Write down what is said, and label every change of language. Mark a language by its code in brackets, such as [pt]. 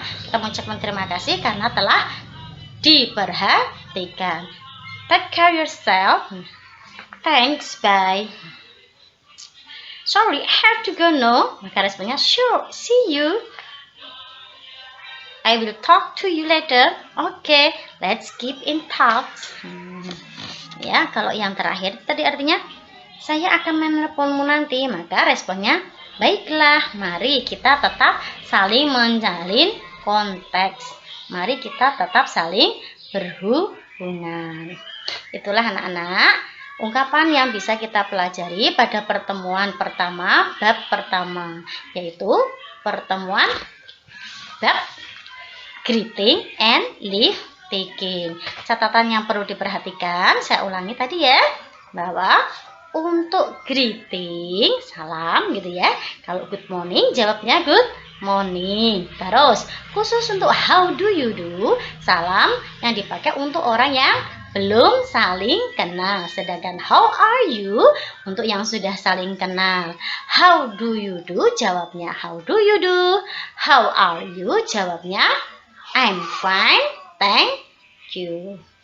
[id] Kita mengucapkan terima kasih karena telah diperhatikan. [en] Take care yourself. Thanks, bye. Sorry, I have to go now, [id] maka responnya [en] sure, see you. I will talk to you later. Okay, let's keep in touch. [id] Ya, kalau yang terakhir tadi artinya saya akan menelponmu nanti, maka responnya baiklah, mari kita tetap saling menjalin konteks. Mari kita tetap saling berhubungan. Itulah anak-anak ungkapan yang bisa kita pelajari pada pertemuan pertama, bab pertama, yaitu pertemuan bab [en] greeting and leave taking. [id] Catatan yang perlu diperhatikan, saya ulangi tadi ya, bahwa untuk greeting, salam gitu ya. Kalau [en] good morning, [id] jawabnya [en] good morning. [id] Terus, khusus untuk [en] how do you do, [id] salam yang dipakai untuk orang yang belum saling kenal. Sedangkan [en] how are you [id] untuk yang sudah saling kenal. [en] How do you do, [id] jawabnya [en] how do you do. How are you, jawabnya I'm fine, thank you.